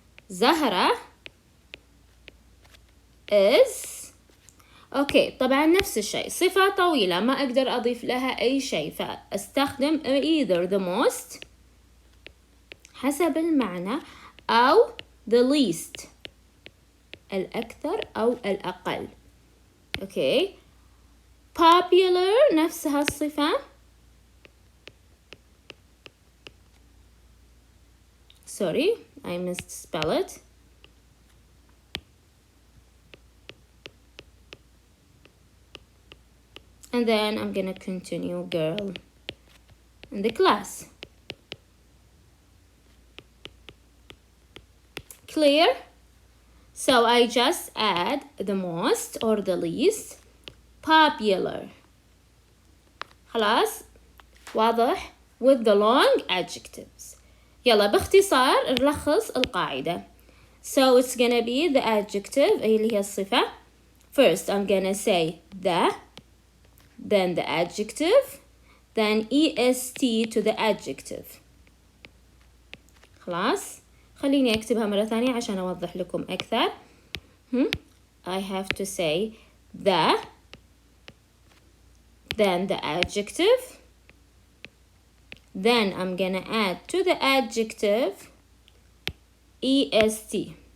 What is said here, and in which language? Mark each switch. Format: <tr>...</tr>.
<en>Zahra is, okay,</en> <ar>طبعا نفس الشيء. صفة طويلة ما أقدر أضيف لها أي شيء فأستخدم</ar> <en>either the most</en> <ar>حسب المعنى أو</ar> <en>the least</en> <ar>الأكثر أو الأقل.</ar> <en>Okay.</en> <ar>Popular نفسها الصفة.</ar> <en>Sorry, I misspell it. and then I'm gonna continue girl in the class. Clear? So I just add the most or the least popular.</en> <ar>خلاص؟ واضح؟</ar> <en>with the long adjectives.</en> <ar>يلا باختصار نلخص القاعدة.</ar> <en>So it's gonna be the adjective</en> <ar>اللي هي الصفة.</ar> <en>First I'm gonna say the, then the adjective, then est to the adjective.</en> <ar>خلاص؟ خليني أكتبها مرة ثانية عشان أوضح لكم أكثر.</ar> <en>I have to say the, then the adjective, then I'm gonna add to the adjective est.</en>